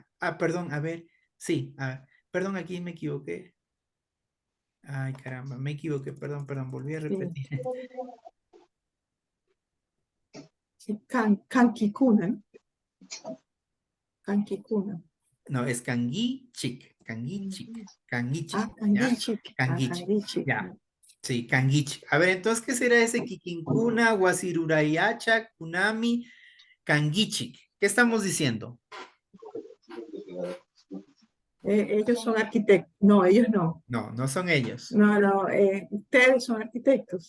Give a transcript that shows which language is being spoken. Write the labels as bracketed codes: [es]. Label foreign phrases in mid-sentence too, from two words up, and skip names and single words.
[es] Ah, perdón, a ver. Sí, perdón, aquí me equivoqué. Ay, caramba, me equivoqué, perdón, volví a Sí. repetir. Sí, Cankikuna, ¿no? Cankikuna. No, es Kangichik, Kangichik, Kangichik, Ah, ¿ya? Kangichik. Ah, Kangichik, Kangichik. ya. Sí, Kangichik. A ver, entonces, ¿qué será ese [qu] Kikinkuna, Wasirurayacha, Kunami, Kangichik? [es] ¿Qué estamos diciendo? Ellos son arquitectos. No, ellos no. No, no son ellos. No, no, ustedes son arquitectos.